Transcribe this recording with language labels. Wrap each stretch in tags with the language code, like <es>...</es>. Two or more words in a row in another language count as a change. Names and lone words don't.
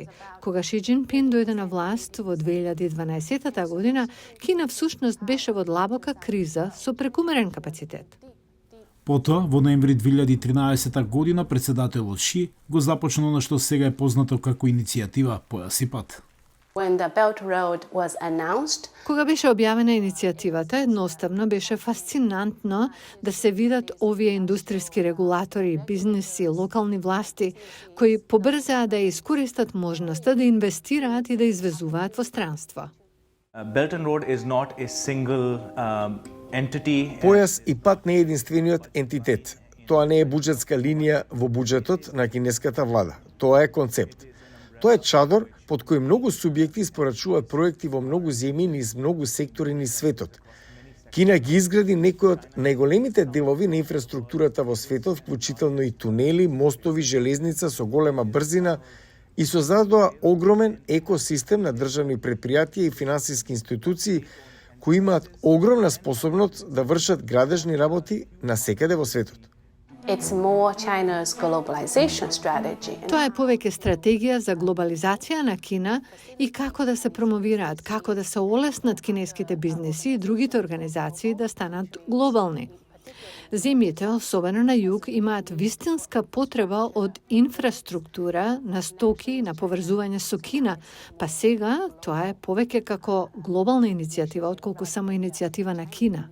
<mk>Кога Ши Џинпин дојде на власт во 2012 година, Кина всушност беше во длабока криза со прекумерен капацитет. Потоа, во ноември 2013 година, председателот Ши го започна на што сега е познато како иницијатива Појас и пат.</mk> <en>When the Belt Road was announced,</en> <mk>Кога беше објавена иницијативата, едноставно беше фасцинантно да се видат овие индустријски регулатори, бизнеси, локални власти, кои побрзаа да искористат можноста да инвестираат и да извезуваат во странство.</mk> <en>Belt and Road is not a single entity.</en> <mk>Појас и пат не е единствениот ентитет. Тоа не е буџетска линија во буџетот на кинеската влада. Тоа е концепт. Тоа е чадор под кој многу субјекти испорачуваат проекти во многу земји низ многу сектори низ светот. Кина ги изгради некои од најголемите делови на инфраструктурата во светот, вклучително и тунели, мостови, железница со голема брзина и создадоа огромен екосистем на државни предпријатија и финансиски институции кои имаат огромна способност да вршат градежни работи насекаде во светот.</mk> <en>it's more China's globalization strategy.</en> <mk>Тоа е повеќе стратегија за глобализација на Кина и како да се промовираат, како да се олеснат кинеските бизнеси и другите организации да станат глобални. Земјите, особено на југ, имаат вистинска потреба од инфраструктура на стоки и на поврзување со Кина, па сега тоа е повеќе како глобална иницијатива отколку само иницијатива на Кина.</mk>